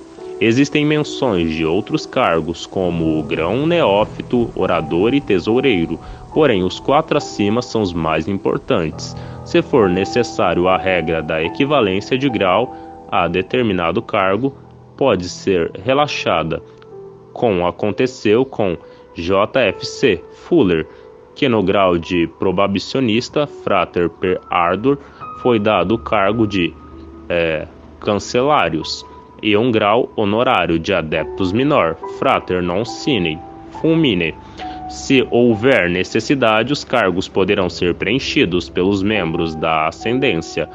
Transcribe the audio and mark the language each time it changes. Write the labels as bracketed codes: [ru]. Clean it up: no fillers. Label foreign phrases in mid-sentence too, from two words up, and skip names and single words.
[pt] Existem menções de outros cargos, como o grão neófito, orador e tesoureiro, porém os 4 acima são os mais importantes. Se for necessário a regra da equivalência de grau a determinado cargo, pode ser relaxada, como aconteceu com JFC Fuller, que no grau de probabicionista Frater per Ardor foi dado o cargo de Cancelários, e um grau honorário de Adeptus Minor, Frater non sine fulmine. Se houver necessidade, os cargos poderão ser preenchidos pelos membros da ascendência.